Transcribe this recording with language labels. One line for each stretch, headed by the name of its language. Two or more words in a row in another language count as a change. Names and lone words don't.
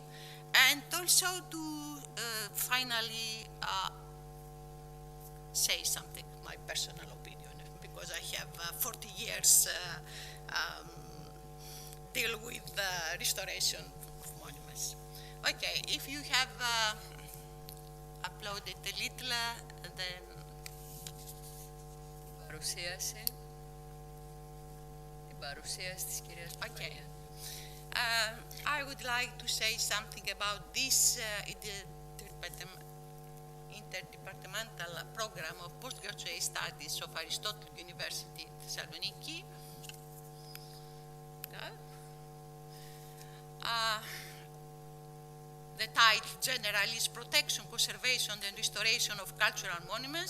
English: And also to finally say something, my personal opinion, because I have 40 years deal with restoration of monuments. Okay, if you have uploaded a little, then
Greek: παρουσίαση. Την παρουσίαση της κυρίας
English: Okay. I would like to say something about this interdepartmental program of postgraduate studies of Aristotle University, Thessaloniki. The title generally is Protection, Conservation and Restoration of Cultural Monuments.